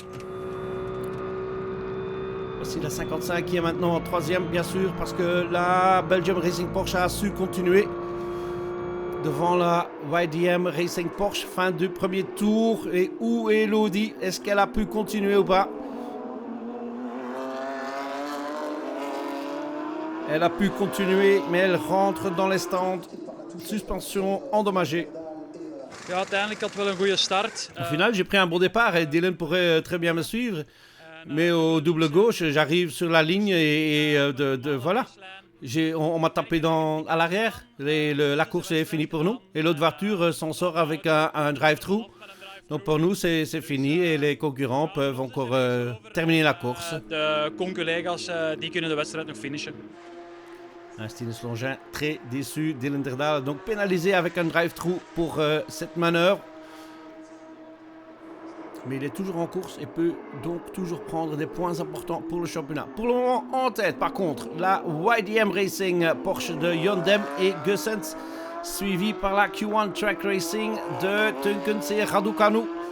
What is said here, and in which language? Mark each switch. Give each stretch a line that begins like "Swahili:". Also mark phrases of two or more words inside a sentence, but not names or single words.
French: Voici la 55 qui est maintenant en troisième, bien sûr, parce que la Belgium Racing Porsche a su continuer devant la YDM Racing Porsche. Fin du premier tour. Et où est l'Audi? Est-ce qu'elle a pu continuer ou pas? Elle a pu continuer, mais elle rentre dans les stands. Suspension endommagée.
Dutch: Ja, uiteindelijk had wel een goede start.
French: Au final, j'ai pris un bon départ et Dylan pourrait très bien me suivre. Mais au double gauche, j'arrive sur la ligne et voilà. On m'a tapé à l'arrière. La course est finie pour nous. Et l'autre voiture s'en sort avec un drive-through. Donc pour nous, c'est fini et les concurrents peuvent encore terminer la course.
Dutch: De conculega's die kunnen de wedstrijd nog finishen.
French: Stine Slongin très déçu. Dylan Derdal donc pénalisé avec un drive-through pour cette manœuvre. Mais il est toujours en course et peut donc toujours prendre des points importants pour le championnat. Pour le moment, en tête, par contre, la YDM Racing Porsche de Yondem et Gussens, suivi par la Q1 Track Racing de Tunkens et Raducanu.